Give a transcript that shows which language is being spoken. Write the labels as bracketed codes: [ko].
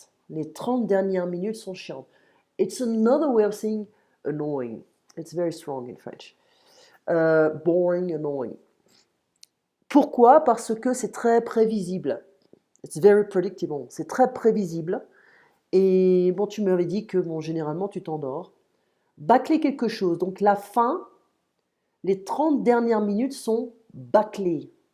[fr] Les 30 dernières minutes sont chiantes. [en] It's another way of saying annoying. It's very strong in French. Boring, annoying. [fr] Pourquoi? Parce que c'est très prévisible. [en] It's very predictable. [fr] C'est très prévisible. Et bon, tu m'avais dit que bon, généralement, tu t'endors. Bâcler quelque chose. Donc la fin, les 30 dernières minutes sont bâclées.